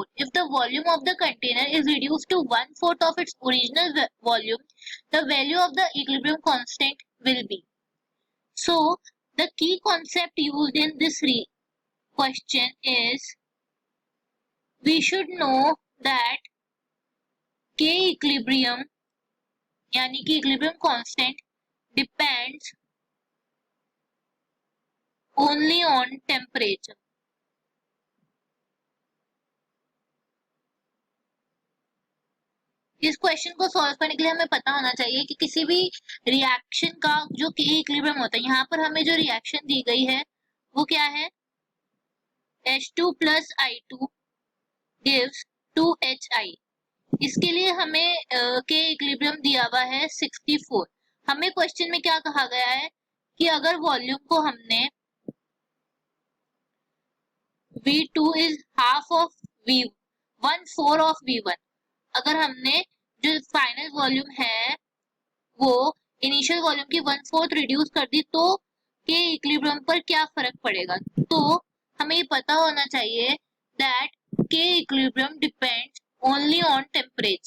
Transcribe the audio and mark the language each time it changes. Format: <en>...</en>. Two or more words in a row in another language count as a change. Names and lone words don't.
<en>If the volume of the container is reduced to 1/4 of its original volume, the value of the equilibrium constant will be. So, the key concept used in this question is we should know that K equilibrium</en> <hi>यानी कि</hi> <en>equilibrium constant depends only on temperature.</en> <hi>इस क्वेश्चन को सॉल्व करने के लिए हमें पता होना चाहिए कि किसी भी रिएक्शन का जो</hi> <en>K equilibrium</en> <hi>होता है, यहाँ पर हमें जो रिएक्शन दी गई है वो क्या है,</hi> <en>H2 plus I2 gives 2HI।</en> <hi>इसके लिए हमें</hi> <en>K equilibrium</en> <hi>दिया हुआ है 64। हमें क्वेश्चन में क्या कहा गया है कि अगर वॉल्यूम को हमने</hi> <en>V2 is half of V1, 1/4 of V1,</en> <hi>अगर हमने जो</hi> <en>final volume</en> <hi>है वो</hi> <en>initial volume</en> <hi>की 1/4 रिड्यूस कर दी तो</hi> <en>K equilibrium</en> <hi>पर क्या फर्क पड़ेगा। तो हमें ये पता होना चाहिए</hi> <en>that K equilibrium depends only on temperature.</en>